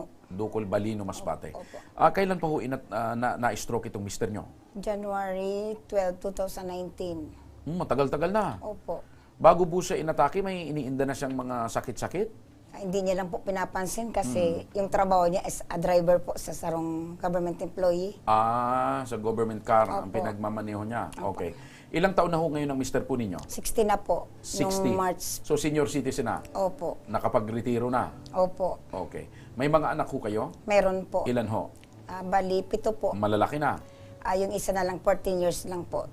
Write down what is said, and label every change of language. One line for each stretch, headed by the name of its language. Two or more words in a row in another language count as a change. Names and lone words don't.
Filipino: Dukol, Balino, Masbate. Opo. Kailan pa ho na-stroke itong mister nyo?
English: January 12, 2019.
Filipino: Matagal-tagal na. Opo. Bago po siya inatake, may iniinda na siyang mga sakit-sakit? Hindi niya lang po pinapansin kasi yung trabaho niya
English: is a driver
Filipino: po sa sarong
English: government employee.
Filipino: Sa
English: government car
Filipino: ang Opo. pinagmamaneho niya. Okay. Ilang taon na ho ngayon ang mister po ninyo? 60 na po. 60. Nung March. So
English: senior citizen
Filipino: na? Opo. Nakapag-retiro na? Opo. Okay. May mga anak ho kayo? Meron po. Ilan ho? Bali, 7 po. Malalaki na? Yung isa na lang, 14 years lang po.